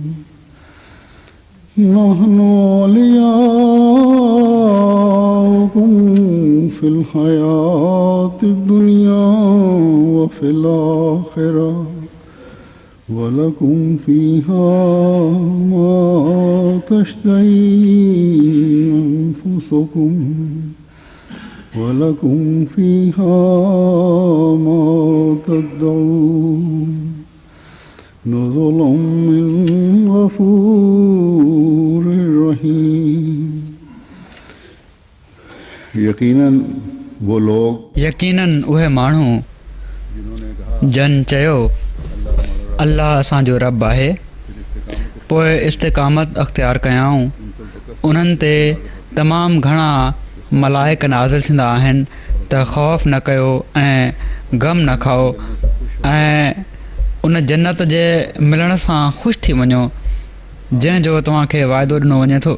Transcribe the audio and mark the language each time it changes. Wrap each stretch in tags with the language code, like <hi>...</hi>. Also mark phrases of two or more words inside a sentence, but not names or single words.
<ar>نحن أولياؤكم في الحياة الدنيا وفي الآخرة ولكم فيها ما تشتهي أنفسكم ولكم فيها ما تدعون. نزلا من غفور رحيم.</ar> <sd>यकीनन उहे माण्हू जन चयो अल्लाह असांजो रब आहे, पोइ इस्तिक़ामत अख़्तियार कयाऊं। उन्हनि ते तमामु घणा मलाइक नाज़िल थींदा आहिनि त ख़ौफ़ न कयो ऐं ग़म न खाओ ऐं उन जन्नत जे मिलण सां ख़ुशि थी वञो जंहिंजो तव्हांखे वाइदो ॾिनो वञे थो।</sd>